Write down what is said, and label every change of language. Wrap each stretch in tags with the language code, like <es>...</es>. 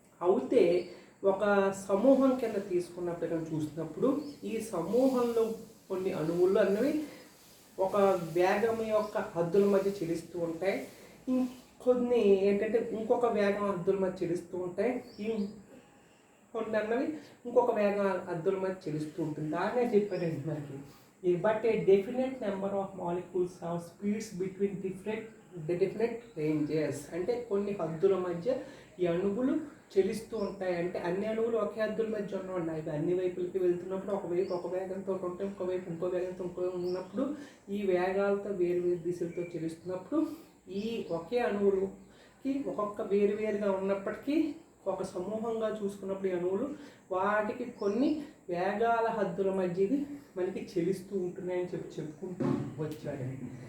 <te>అయితే ఒక సమూహం కింద తీసుకున్నప్పుడు కనుక చూసినప్పుడు ఈ సమూహంలో కొన్ని అణువులు అన్నవి ఒక వేగం యొక్క హద్దుల మధ్య చెలుస్తూ ఉంటాయి, కొన్ని ఏంటంటే ఇంకొక వేగం హద్దుల మధ్య చెలుస్తూ ఉంటాయి, కొన్ని అన్నవి ఇంకొక వేగం హద్దుల మధ్య చెలుస్తూ ఉంటుంది. దాన్నే చెప్పారండి మనకి.</te> <en>But a definite number of molecules have speeds between different ranges.</en> <te>అంటే కొన్ని హద్దుల మధ్య ఈ అణువులు చెలిస్తూ ఉంటాయి. అంటే అన్ని అణువులు ఒకే హద్దుల మధ్య ఉన్నాయి, అన్ని వైపులకి వెళ్తున్నప్పుడు ఒకవైపు ఒక వేగంతో ఉంటాయి, ఇంకోవైపు ఇంకో వేగంతో ఉన్నప్పుడు ఈ వేగాలతో వేరు దిశలతో చెలుస్తున్నప్పుడు ఈ ఒకే అణువులకి ఒక్కొక్క వేరుగా ఉన్నప్పటికీ ఒక సమూహంగా చూసుకున్నప్పుడు ఈ అణువులు వాటికి కొన్ని వేగాల హద్దుల మధ్య మనకి చెలిస్తూ ఉంటున్నాయని చెప్పుకుంటూ వచ్చాడండి.</te>